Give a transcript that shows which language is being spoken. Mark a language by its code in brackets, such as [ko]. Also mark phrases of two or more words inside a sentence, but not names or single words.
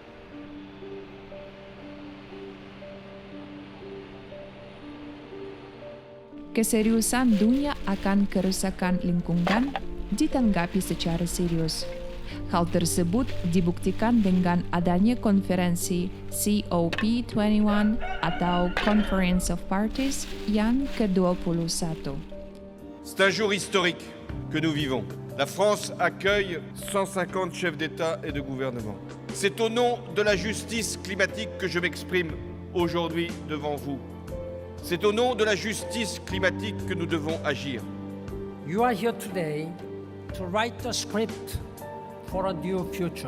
[id] Keseriusan dunia akan kerusakan lingkungan ditanggapi secara serius. Hal tersebut dibuktikan dengan adanya konferensi COP21 atau [en] Conference of Parties [id] yang ke-21. [fr] C'est un jour historique que nous vivons. La France accueille 150 chefs d'État et de gouvernement. C'est au nom de la justice climatique que je m'exprime aujourd'hui devant vous. C'est au nom de la justice climatique que nous devons agir. [en] You are here today to write the script for a new future.